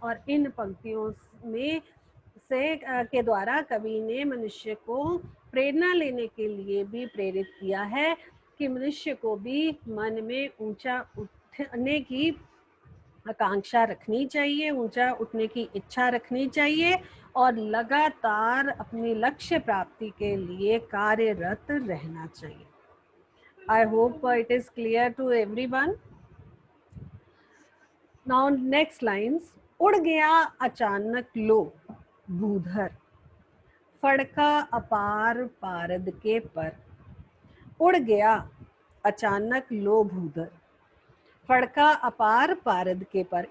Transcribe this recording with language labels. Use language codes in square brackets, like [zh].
[hi] और इन पंक्तियों में से के द्वारा कवि ने मनुष्य को प्रेरणा लेने के लिए भी प्रेरित किया है कि मनुष्य को भी मन में ऊंचा उठने की आकांक्षा रखनी चाहिए, ऊंचा उठने की इच्छा रखनी चाहिए और लगातार अपनी लक्ष्य प्राप्ति के लिए कार्यरत रहना चाहिए। [en] I hope it is clear to everyone. Now next lines. [hi] उड़ गया अचानक लो भूधर, फड़का अपार पारद के पर। उड़ गया अचानक लो भूधर, फड़का अपार पारद के पर।